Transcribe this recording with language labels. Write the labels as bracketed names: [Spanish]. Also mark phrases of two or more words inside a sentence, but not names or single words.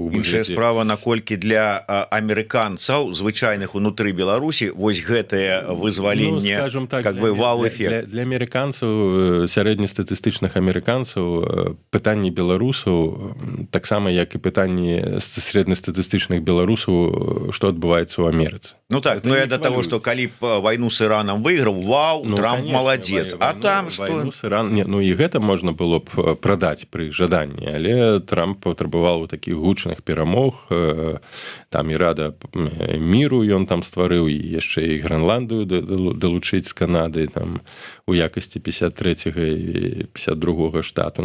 [Belarusian] Іншая справа, наколькі для амерыканцаў звычайных унутры Беларусі вось гэтае вызваленне, ну, [Russian] скажем так, как бы [Belarusian] вау-эфект. Для амерыканцаў, сярэднестатыстычных амерыканцаў, пытанні беларусаў таксама як і пытанні сярэднестатыстычных беларусаў, што адбываецца ў Амерыцы. Ну так, ну я да таго, што калі б вайну з Іранам выйграў, вау, ну, Трамп [Russian] конечно, молодец. А там что? [Belarusian] Ну і гэта можна было б прадаць пры жаданні, але Трамп патрабаваў такіх гучных перамог, там і рада міру ён там стварыў, і яшчэ і Грэнландыю далучыць з Канады там у якасці 53-го і 52-го штату.